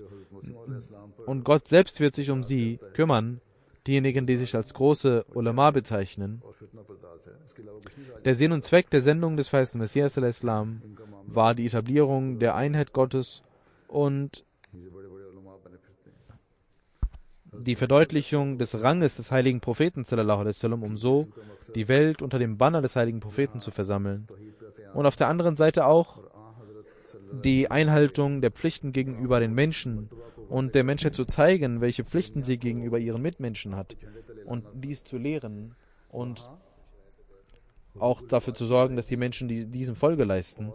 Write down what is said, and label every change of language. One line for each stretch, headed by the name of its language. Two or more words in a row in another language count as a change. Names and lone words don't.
German: Und Gott selbst wird sich um sie kümmern, diejenigen, die sich als große Ulama bezeichnen. Der Sinn und Zweck der Sendung des verheißenen Messias al-Islam war die Etablierung der Einheit Gottes und die Verdeutlichung des Ranges des heiligen Propheten
Arabic: صلى الله عليه وسلم,
German: um so die Welt unter dem Banner des heiligen Propheten zu versammeln. Und auf der anderen Seite auch die Einhaltung der Pflichten gegenüber den Menschen und der Menschheit zu zeigen, welche Pflichten sie gegenüber ihren Mitmenschen hat, und dies zu lehren und auch dafür zu sorgen, dass die Menschen diesem Folge leisten.